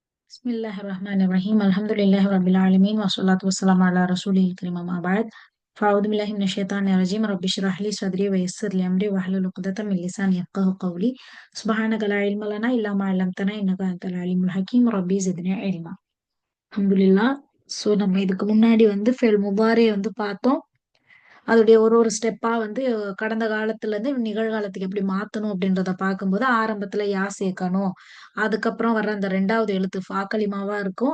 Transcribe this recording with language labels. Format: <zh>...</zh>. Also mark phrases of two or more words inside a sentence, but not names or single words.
<ar>بسم الله الرحمن الرحيم. الحمد لله رب العالمين. والصلاة والسلام على رسول الكريم أما بعد. فأعوذ بالله من الشيطان الرجيم. رب اشرح لي صدري ويسر لي أمري واحلل عقدة من لساني يفقهوا قولي. سبحانك لا علم لنا إلا ما علمتنا إنك أنت العليم الحكيم. رب زدني علما. அல்ஹம்துலில்லாஹ்.</ar> <ta>ஸோ நம்ம இதுக்கு முன்னாடி வந்து</ta> <ar>فعل مضارع</ar> <ta>வந்து பார்த்தோம். அதோடைய ஒரு ஒரு ஸ்டெப்பா வந்து கடந்த காலத்துல இருந்து நிகழ்காலத்துக்கு எப்படி மாத்தணும் அப்படின்றத பார்க்கும்போது ஆரம்பத்துல யா சேர்க்கணும். அதுக்கப்புறம் வர்ற அந்த ரெண்டாவது எழுத்து</ta> <ar>فاء الكلمة</ar> <ta>இருக்கும்.</ta>